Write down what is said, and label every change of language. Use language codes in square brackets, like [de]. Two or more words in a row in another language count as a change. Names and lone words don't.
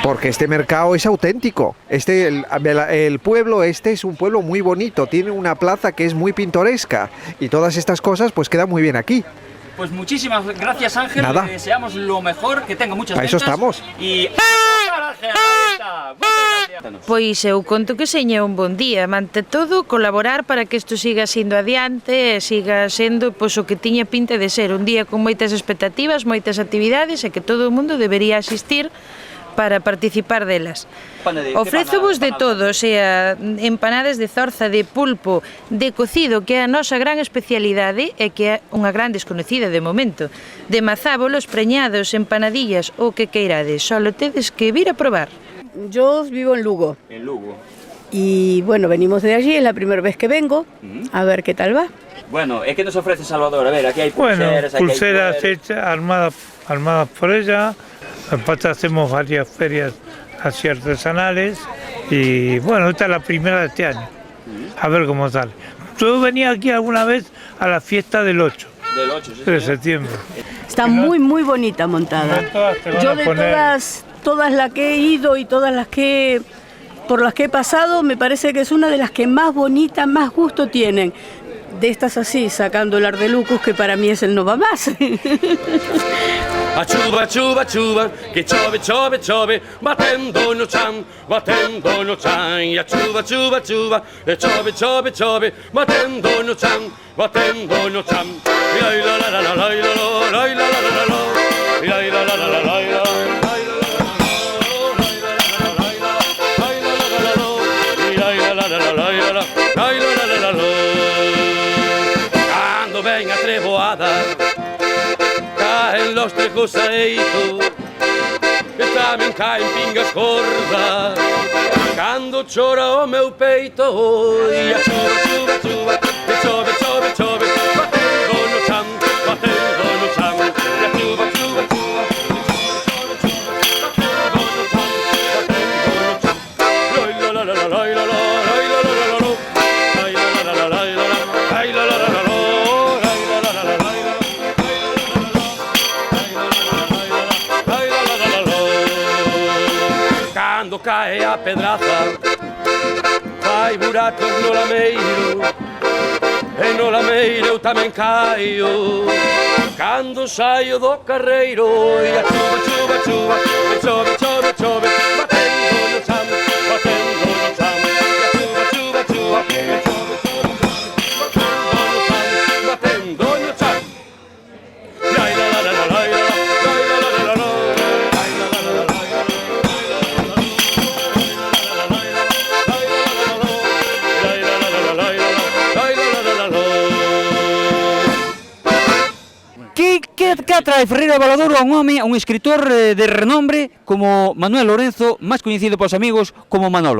[es] Porque este mercado es auténtico. El pueblo es un pueblo muy bonito, tiene una plaza que es muy pintoresca y todas estas cosas pues quedan muy bien aquí. Pues muchísimas gracias, Ángel. Nada. Le deseamos lo mejor, que tenga muchas ventas. Para eso estamos. Y... Ángel, ahí está. Muchas gracias. [gl] Pois eu conto que seña un bon día, mante todo colaborar para que isto siga sendo adiante e siga sendo pois, o que tiña pinta de ser un día con moitas expectativas, moitas actividades e que todo o mundo debería asistir para participar delas. Ofrézovos de todo, sea empanadas de zorza, de pulpo, de cocido, que é a nosa gran especialidade e que é unha gran desconocida de momento, de mazábolos, preñados, empanadillas, o que queirades, só tedes que vir a probar. [es] Yo vivo en Lugo. En Lugo. Y bueno, venimos de allí, es la primera vez que vengo, a ver qué tal va. Bueno, ¿qué nos ofrece Salvador? A ver, aquí hay pulseras, bueno, pulseras hechas, armadas por ella. Aparte hacemos varias ferias así artesanales Y bueno, esta es la primera de este año. A ver cómo sale. Yo venía aquí alguna vez a la fiesta del 8. Del 8, sí, de septiembre. Está muy, muy bonita montada. Yo de todas las que he ido y todas las que por las que he pasado, me parece que es una de las que más bonita, más gusto tienen. De estas así, sacando el Ardelucus, que para mí es el no va más. [gl] A chuva, chuva, chuva, que chove, chove, chove, batendo no chan, e a chuva, chuva, chuva, e chove, chove, chove, batendo no chan, e ai la la la la la la la la la la la, e ai la la la la la la. Cando ven a treboada, caen los trejoseitos, e tamén caen pingas gordas. Cando chora o meu peito, e a chuva, chuva, chuva, e chove, chove, chove, batendo no chan, e a chuva, chuva, chuva, e chove, chove, chuva, batendo no chan, loi la la la la la la la. Cando cae a pedraza, fai buracos no lameiro, e no lameiro eu tamén caio. Cando saio do carreiro, e a chuva, chuva, chuva, e chove, chove, chove, batendo no chan, e a chuva, chuva, chuva, e chove, chove, chove, batendo no chan, la la la la la la la. Que atrae Ferreira de Valadouro a un home, a un escritor de renombre como Manuel Lorenzo, máis coñecido polos amigos como Manolo.